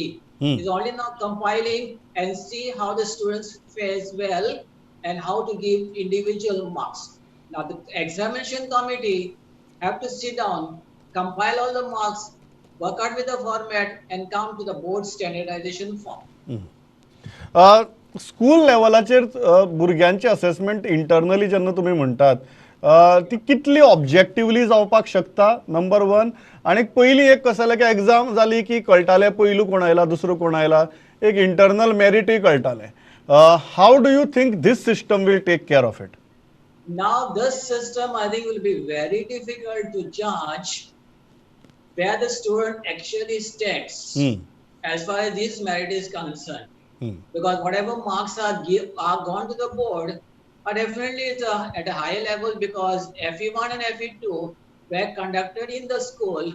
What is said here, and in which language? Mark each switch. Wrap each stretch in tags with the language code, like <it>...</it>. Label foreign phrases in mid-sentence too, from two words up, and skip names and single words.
<en>It's only now compiling and see how the students fares well and how to give individual marks. Now the examination committee have to sit down, compile all the marks, work out with the format and come to the board standardization form.</en> <kok>स्कूल लेवलाचेर भुरग्यांची असेसमेंट इंटरनली जेन्ना तुम्ही म्हणटात ती कितली ऑब्जेक्टिवली जावपाक शकता,</kok> <en>number one.</en> <kok>आणि पयलीं एक कसं जालें की एग्जाम जाली की कळटालें पयलू कोण आयला दुसरो कोण आयला, एक इंटरनल मेरिटूय कळटालें.</kok> <en>How do you think this system will take care of it? Now this system I think will be very difficult to judge where the student actually stands as far as this merit is concerned. Because whatever marks are gone to the board are definitely at a higher level because FE1 and FE2 were conducted in the school.</en>